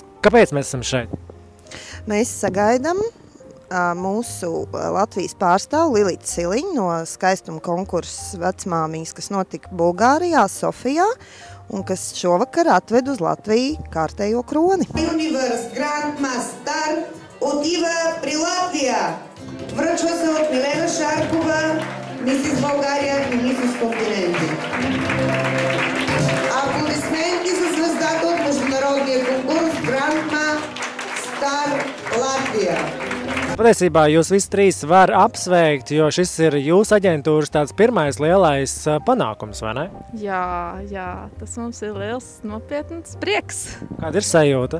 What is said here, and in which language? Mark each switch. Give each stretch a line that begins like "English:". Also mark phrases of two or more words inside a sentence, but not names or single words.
Latvian: Kāpēc mēs esam šeit? Mēs sagaidām mūsu Latvijas pārstāvu Lilitu Siliņu no skaistuma konkursa vecmāmiņas, kas notika Bulgārijā, Sofijā, un kas šovakar atved uz Latviju kārtējo kroni.
Bulgarian: Universe Grandmaster отива при Латвия. Връчва се от Милена Шаркова, мисис България и мисис Континенти. Аплодисменти за звездата от международния конкурс Grandmaster Latvija.
Latvian: Patiesībā jūs visi trīs var apsveikt, jo šis ir jūsu aģentūras tāds pirmais lielais panākums, vai ne? Jā, tas mums ir liels nopietns prieks. Kāda ir sajūta?